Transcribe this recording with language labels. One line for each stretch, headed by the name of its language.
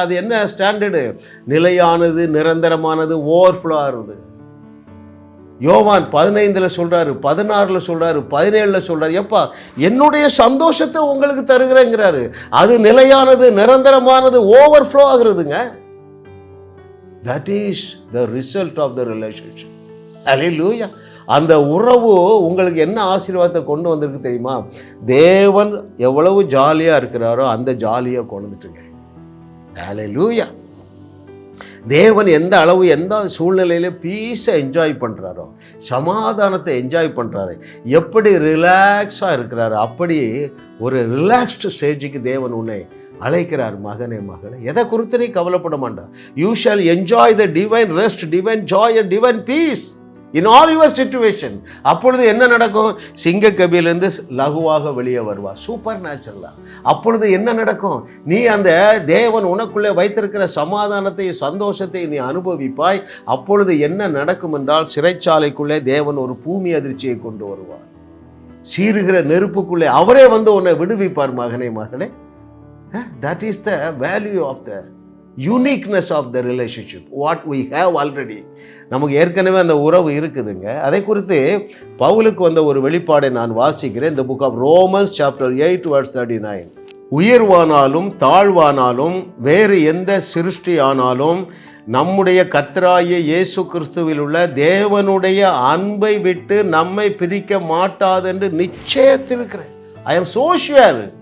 Tamil: அது என்ன ஸ்டாண்டர்டு? நிலையானது, நிரந்தரமானது, ஓவர்ஃப்ளோ ஆகுது. யோவான் 15 சொல்றாரு, 16 சொல்றாரு, 17 சொல்றாரு, எப்பா என்னுடைய சந்தோஷத்தை உங்களுக்கு தருகிறேங்கிறாரு. அது நிலையானது, நிரந்தரமானது, overflow ஆகுறதுங்க.
English: That is the result of the relationship. Hallelujah.
Tamil: அந்த உறவு உங்களுக்கு என்ன ஆசீர்வாதத்தை கொண்டு வந்திருக்கு தெரியுமா? தேவன் எவ்வளவு ஜாலியாக இருக்கிறாரோ அந்த ஜாலியை கொண்டு வந்துட்டுங்க. Hallelujah. தேவன் எந்த அளவு எந்த சூழ்நிலையில பீஸை என்ஜாய் பண்ணுறாரோ, சமாதானத்தை என்ஜாய் பண்ணுறாரு, எப்படி ரிலாக்ஸாக இருக்கிறாரு, அப்படி ஒரு ரிலாக்ஸ்டு ஸ்டேஜுக்கு தேவன் உன்னை அழைக்கிறார். மகனே மகளே, எதை குறித்து நீ கவலைப்பட மாட்டான்.
English: You shall enjoy the divine rest, divine joy and divine peace in all your situation.
Tamil: அப்பொழுது என்ன நடக்கும்? சிங்கக்கபிலிருந்து லகுவாக வெளியே வருவார், சூப்பர் நேச்சுரலா. அப்பொழுது என்ன நடக்கும்? நீ அந்த தேவன் உனக்குள்ளே வைத்திருக்கிற சமாதானத்தை, சந்தோஷத்தை நீ அனுபவிப்பாய். அப்பொழுது என்ன நடக்கும் என்றால், சிறைச்சாலைக்குள்ளே தேவன் ஒரு பூமி அதிர்ச்சியை கொண்டு வருவார். சீருகிற நெருப்புக்குள்ளே அவரே வந்து உன்னை விடுவிப்பார். மகனே மகளே,
English: that is the value of the uniqueness of the relationship, what we have already.
Tamil: நமக்கு ஏற்கனவே அந்த உறவு இருக்குதுங்க. அதை குறித்து பவுலுக்கு வந்த ஒரு வெளிப்பாடை நான் வாசிக்கிறேன். இந்த book of Romans chapter 8 verse 39. உயர்வானாலும் தாழ்வானாலும் வேறு எந்த சிருஷ்டி ஆனாலும் நம்முடைய கர்த்தராகிய இயேசு கிறிஸ்துவில் உள்ள தேவனுடைய அன்பை விட்டு நம்மை பிரிக்க மாட்டாதென்று நிச்சயத்திருக்கிறேன்.
English: I am so sure.